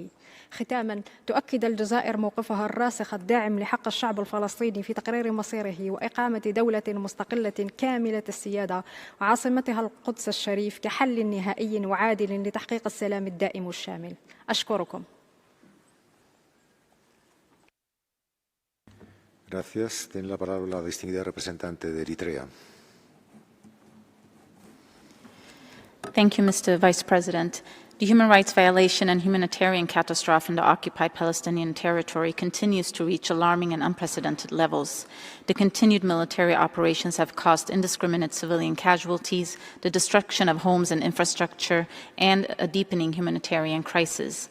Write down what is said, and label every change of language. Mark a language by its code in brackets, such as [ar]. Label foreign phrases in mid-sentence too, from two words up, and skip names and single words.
[ar] ختاما، تؤكد الجزائر موقفها الراسخ الداعم لحق الشعب الفلسطيني في تقرير مصيره وإقامة دولة مستقلة كاملة السيادة وعاصمتها القدس الشريف كحل نهائي وعادل لتحقيق السلام الدائم الشامل. أشكركم. [es] Gracias. Tiene la palabra la distinguida representante de Eritrea. [en] Thank you, Mr. Vice President. The human rights violation and humanitarian catastrophe in the occupied Palestinian territory continues to reach alarming and unprecedented levels. The continued military operations have caused indiscriminate civilian casualties, the destruction of homes and infrastructure, and a deepening humanitarian crisis.